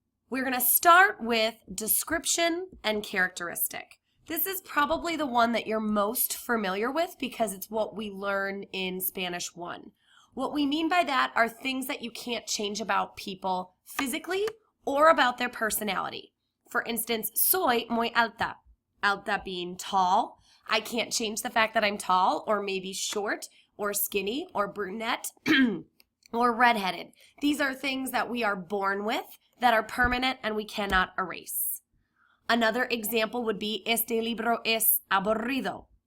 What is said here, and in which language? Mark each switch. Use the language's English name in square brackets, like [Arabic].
[English] We're going to start with description and characteristic. This is probably the one that you're most familiar with because it's what we learn in Spanish 1. What we mean by that are things that you can't change about people physically or about their personality. For instance, [Spanish] soy muy alta. [English] Alta being tall. I can't change the fact that I'm tall or maybe short or skinny or brunette or redheaded. These are things that we are born with that are permanent and we cannot erase. Another example would be [Spanish] este libro es aburrido.